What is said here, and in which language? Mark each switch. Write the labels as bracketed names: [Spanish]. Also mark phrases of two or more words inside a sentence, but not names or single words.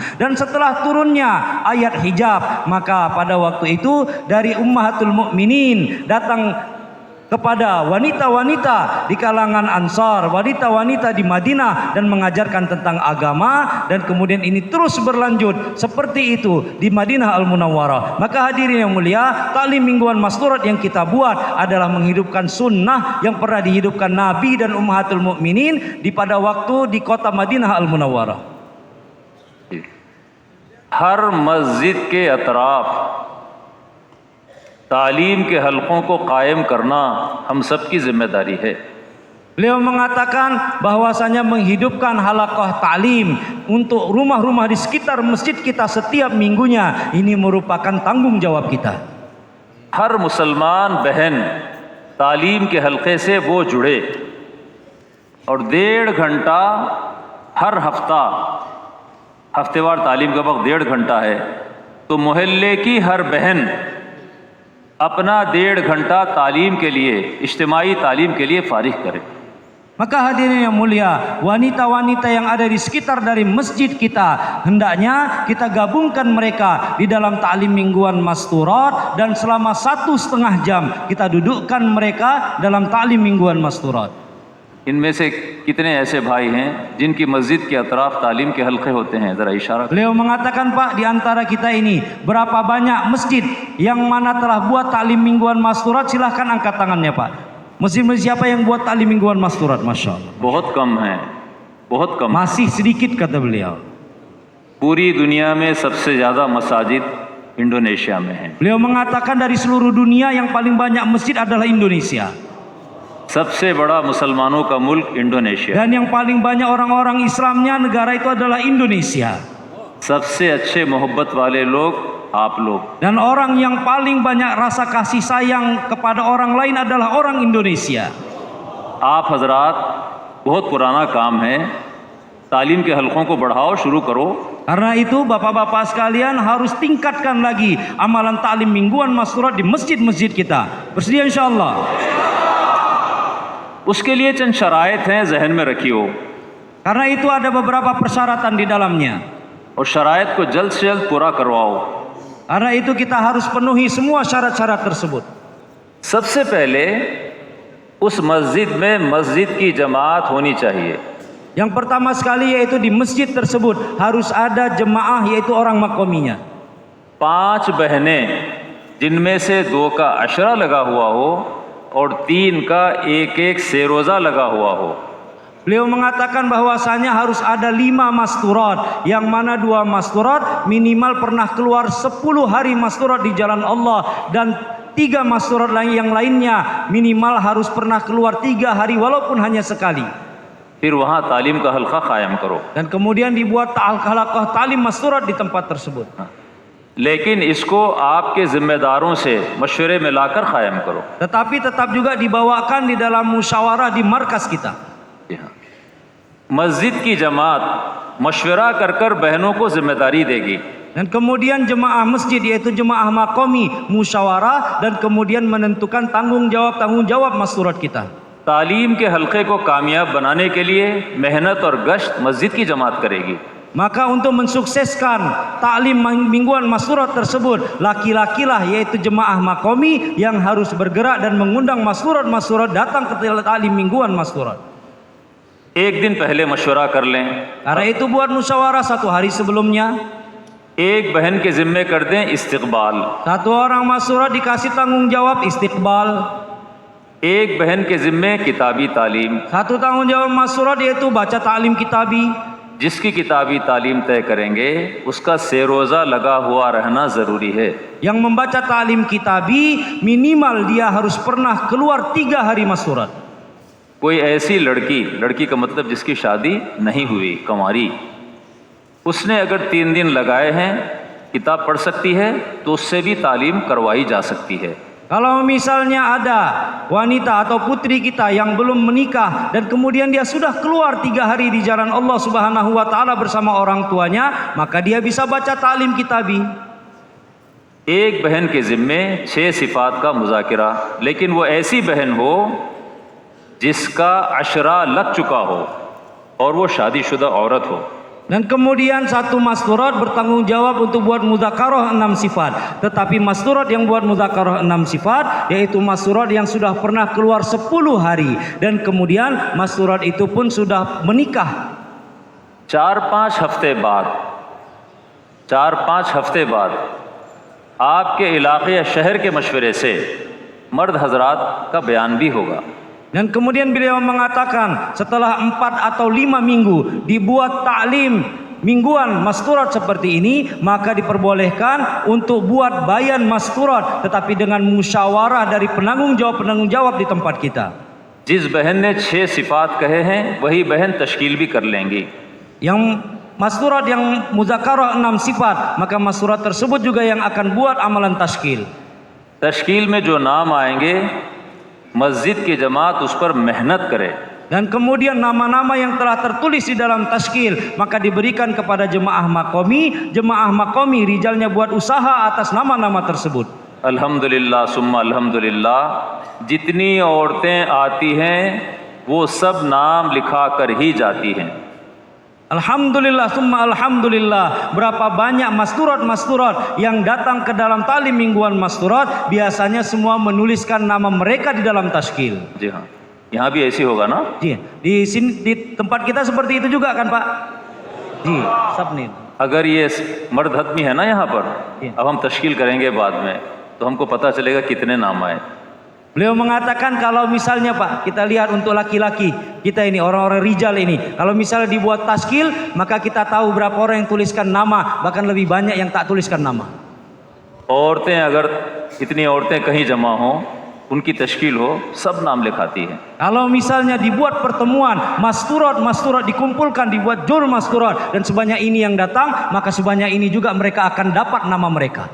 [Indonesian] Dan setelah turunnya ayat hijab, maka pada waktu itu dari [Arabic] أمهات المؤمنين [Indonesian] datang kepada wanita-wanita di kalangan Ansar, wanita-wanita di Madinah dan mengajarkan tentang agama, dan kemudian ini terus berlanjut seperti itu di Madinah Al-Munawwarah. Maka hadirin yang mulia, ta'lim mingguan masturat yang kita buat adalah menghidupkan sunnah yang pernah dihidupkan Nabi dan [Arabic] أمهات المؤمنين [Indonesian] di pada waktu di kota Madinah Al-Munawwarah. [Hindi] हर मस्जिद के अतराफ तालीम के हलकों को कायम करना हम सब की जिम्मेदारी है। [Indonesian] Beliau mengatakan bahwasanya menghidupkan halaqah ta'lim untuk rumah-rumah di sekitar masjid kita setiap minggunya ini merupakan tanggung jawab kita. [Hindi] हर मुसलमान बहन तालीम के हलके से वो जुड़े और 1.5 घंटा हर हफ्ता, हफ्तेवार तालीम का वक्त 1.5 घंटा है, तो मोहल्ले की हर बहन अपना 1.5 घंटा तालीम के लिए, इज्तिमाई तालीम के लिए फारिग करे। [Indonesian] Maka hadirin yang mulia, wanita-wanita yang ada di sekitar dari masjid kita, hendaknya kita gabungkan mereka di dalam ta'lim mingguan masturat, dan selama 1,5 jam kita dudukkan mereka dalam ta'lim mingguan masturat. [Hindi] इनमें से कितने ऐसे भाई हैं जिनकी मस्जिद के अतराफ तालीम के हल्के होते हैं? ज़रा इशारा। [Indonesian] Beliau mengatakan, Pak, di antara kita ini berapa banyak masjid yang mana telah buat ta'lim mingguan masturat? Silahkan angkat tangannya, Pak. Masjid-masjid siapa yang buat ta'lim mingguan masturat? [Arabic] ما شاء الله. [Hindi] बहुत कम है, बहुत कम। [Indonesian] Masih sedikit kata beliau. [Hindi] पूरी दुनिया में सबसे ज़्यादा मसाजिद इंडोनेशिया में हैं। [Indonesian] Beliau mengatakan dari seluruh dunia yang paling banyak masjid adalah Indonesia. [Hindi] सबसे बड़ा मुसलमानों का मुल्क इंडोनेशिया। [Indonesian] Dan yang paling banyak orang-orang Islamnya negara itu adalah Indonesia. [Hindi] सबसे अच्छे मोहब्बत वाले लोग आप लोग। [Indonesian] Dan orang yang paling banyak rasa kasih sayang kepada orang lain adalah orang Indonesia. [Hindi] आप हजरात, बहुत पुराना काम है, तालीम के हलकों को बढ़ाओ, शुरू करो। [Indonesian] Karena itu bapak-bapak sekalian harus tingkatkan lagi amalan ta'lim mingguan masturat di masjid-masjid kita. Bersedia insyaallah. [Hindi] उसके लिए चंद शराइत हैं, जहन में रखियो। [Indonesian] Karena itu ada beberapa persyaratan di dalamnya. [Hindi] और शराइत को जल्द से जल्द पूरा करवाओ। [Indonesian] Karena itu kita harus penuhi semua syarat-syarat tersebut. [Hindi] सबसे पहले उस मस्जिद में मस्जिद की जमात होनी चाहिए। [Indonesian] Yang pertama sekali yaitu di masjid tersebut harus ada jemaah, yaitu orang makominya. [Hindi] 5 बहनें जिनमें से 2 का अशरा लगा हुआ हो और 3 का एक सेरोजा लगा हुआ हो। [Indonesian] Beliau mengatakan bahwasanya harus ada 5 masturat, yang mana 2 masturat minimal pernah keluar 10 hari masturat di jalan Allah, dan 3 masturat yang lainnya minimal harus pernah keluar 3 hari walaupun hanya sekali. [Hindi] फिर वहाँ तालीम का हल्का कायम करो। [Indonesian] Dan kemudian dibuat halaqah talim masturat di tempat tersebut. [Hindi] लेकिन इसको आपके जिम्मेदारों से मशवरे में लाकर कायम करो। [Indonesian] Tetapi tetap juga dibawakan di dalam musyawarah di markas kita. [Hindi] मस्जिद की जमात मशवरा कर कर बहनों को जिम्मेदारी देगी। [Indonesian] Dan kemudian jemaah masjid yaitu jemaah makomi musyawarah dan kemudian menentukan tanggung jawab masturat kita. [Hindi] तालीम के हल्के को कामयाब बनाने के लिए मेहनत और गश्त मस्जिद की जमात करेगी। [Indonesian] Maka untuk mensukseskan taklim mingguan masturat tersebut, laki-lakilah yaitu jemaah makomi yang harus bergerak dan mengundang masturat datang ke taklim mingguan masturat. [Hindi] एक दिन पहले मशवरा कर लें। [Indonesian] Karena itu buat musyawarah 1 hari sebelumnya. [Hindi] एक बहन के जिम्मे कर दें इस्तिकबाल। [Indonesian] 1 orang masturat dikasih tanggung jawab istiqbal. [Hindi] एक बहन के जिम्मे किताबी तालीम। [Indonesian] 1 tanggung jawab masturat yaitu baca taklim kitabi. [Hindi] जिसकी किताबी तालीम तय करेंगे उसका सेरोजा लगा हुआ रहना ज़रूरी है। [Indonesian] Yang membaca taklim kitabi minimal dia harus pernah keluar 3 hari masturat. [Hindi] कोई ऐसी लड़की का मतलब जिसकी शादी नहीं हुई, कंवारी, उसने अगर 3 दिन लगाए हैं किताब पढ़ सकती है तो उससे भी तालीम करवाई जा सकती है। [Indonesian] Kalau misalnya ada wanita atau putri kita yang belum menikah dan kemudian dia sudah keluar 3 hari di jalan Allah [Arabic] سبحانه وتعالى [Indonesian] bersama orang tuanya, maka dia bisa baca taklim kitabi. [Hindi] एक बहन के जिम्मे 6 सिफात का मुज़ाकिरा, लेकिन वो ऐसी बहन हो जिसका अशरा लग चुका हो और वो शादीशुदा औरत हो। [Indonesian] Dan kemudian 1 masturat bertanggung jawab untuk buat mudzakarah 6 sifat. Tetapi masturat yang buat mudzakarah 6 sifat yaitu masturat yang sudah pernah keluar 10 hari dan kemudian masturat itu pun sudah menikah. [Hindi] 4-5 हफ्ते बाद आपके इलाके या शहर के मशवरे से मर्द हजरात का बयान भी होगा। [Indonesian] Dan kemudian beliau mengatakan setelah 4 atau 5 minggu dibuat taklim mingguan masturat seperti ini, maka diperbolehkan untuk buat bayan masturat tetapi dengan musyawarah dari penanggung jawab di tempat kita. [Hindi] जिस बहन ने 6 सिफात कहे हैं वही बहन तश्कील भी कर लेंगी। [Indonesian] Yang masturat yang muzakarah 6 sifat, maka masturat tersebut juga yang akan buat amalan tashkil. [Hindi] तश्कील में जो नाम आएंगे मस्जिद की जमात उस पर मेहनत करे। [Indonesian] Dan kemudian nama-nama yang telah tertulis di dalam tashkil maka diberikan kepada jemaah makomi rijalnya buat usaha atas nama-nama tersebut. [Arabic] الحمد لله ثم الحمد لله, [Hindi] जितनी औरतें आती हैं वो सब नाम लिखा कर ही जाती हैं। [Arabic] الحمد لله ثم الحمد لله, [Indonesian] berapa banyak masturat yang datang ke dalam taklim mingguan masturat biasanya semua menuliskan nama mereka di dalam tashkil. [Hindi] जी हाँ, यहाँ भी ऐसी होगा ना? [Indonesian] Ji, di sini di tempat kita seperti itu juga kan Pak? [Hindi] Ji, सबने। अगर ये मर्द हतमी है ना यहाँ पर, अब हम तश्कील करेंगे बाद में तो हमको पता चलेगा कितने नाम आए। [Indonesian] Beliau mengatakan kalau misalnya Pak, kita lihat untuk laki-laki kita ini, orang-orang rijal ini, kalau misalnya dibuat tashkil, maka kita tahu berapa orang yang tuliskan nama, bahkan lebih banyak yang tak tuliskan nama. [Hindi] औरतें अगर इतनी औरतें कहीं जमा हों, उनकी तश्कील हो, सब नाम लिखाती हैं। [Indonesian] Kalau misalnya dibuat pertemuan, masturat dikumpulkan, dibuat jur masturat, dan sebanyak ini yang datang, maka sebanyak ini juga mereka akan dapat nama mereka.